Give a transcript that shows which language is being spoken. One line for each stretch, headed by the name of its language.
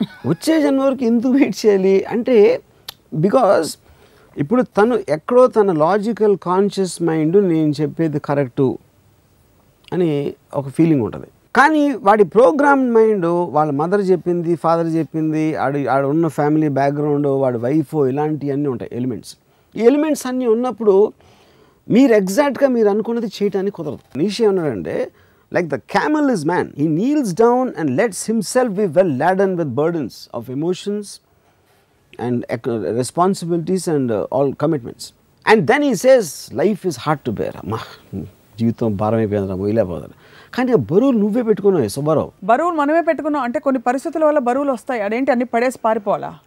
Telugu: వచ్చే జన్మ వరకు ఎందుకు వెయిట్ చేయాలి అంటే, బికాజ్ ఇప్పుడు తను ఎక్కడో తన లాజికల్ కాన్షియస్ మైండ్ నేను చెప్పేది కరెక్టు అని ఒక ఫీలింగ్ ఉంటుంది. కానీ వాడి ప్రోగ్రామ్ మైండ్ వాళ్ళ మదర్ చెప్పింది, ఫాదర్ చెప్పింది, ఆడ ఉన్న ఫ్యామిలీ బ్యాక్గ్రౌండ్, వాడి వైఫ్, ఇలాంటివన్నీ ఉంటాయి ఎలిమెంట్స్. ఈ ఎలిమెంట్స్ అన్నీ ఉన్నప్పుడు మీరు ఎగ్జాక్ట్గా మీరు అనుకున్నది చేయడానికి కుదరదు. నీషే ఉన్నాడంటే,
English: like the camel is man, he kneels down and lets himself be well laden with burdens of emotions and responsibilities and all commitments, and then he says life is hard to bear.
Telugu: amma జీవితం భారమైపోయిందిరా, మొయిలేపోతారు. కానీ బరువులు నువ్వే పెట్టుకున్నావు సుబ్బారావు. బరువులు మనమే పెట్టుకున్నాం అంటే కొన్ని పరిస్థితుల వల్ల బరువులు వస్తాయి, అదేంటి అన్ని పడేసి పారిపోవాలా?